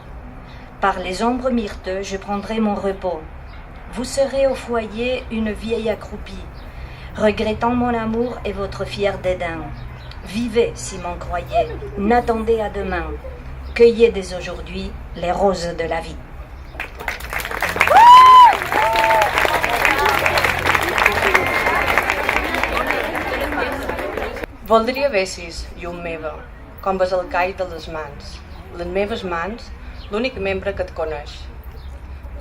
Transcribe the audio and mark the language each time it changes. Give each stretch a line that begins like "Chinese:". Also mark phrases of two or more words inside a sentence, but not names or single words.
French: Par les ombres myrteux, je prendrai mon repos. Vous serez au foyer une vieille accroupie, regrettant mon amour et votre fier dédain. Vivez si m'en croyez, n'attendez à demain. Cueillez dès aujourd'hui les roses de la vie.
Catalan: Voldria vessis, llum meva, com ves el call de les mans. Les meves mans, l'únic membre que et coneix.